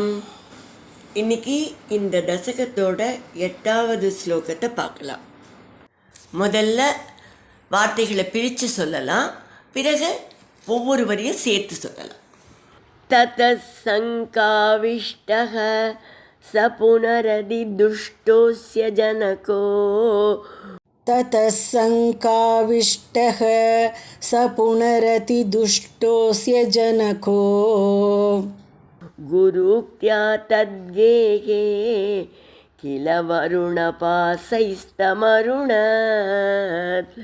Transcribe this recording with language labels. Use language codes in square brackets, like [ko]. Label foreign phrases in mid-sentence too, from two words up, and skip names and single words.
[ta] இன்னைக்கு இந்த தசகத்தோட 8வது ஸ்லோகத்தை பார்க்கலாம். முதல்ல வார்த்தைகளை பிரித்து சொல்லலாம், பிறகு ஒவ்வொரு வரியும் சேர்த்து சொல்லலாம். [sa] ततशङ्काविष्टः स पुनरति दुष्टोऽस्य जनको ततः स पुनरति दुष्टोऽस्य जनको गुरुक्त्या तद्गेहे किल वरुणपासैस्तमरुणत्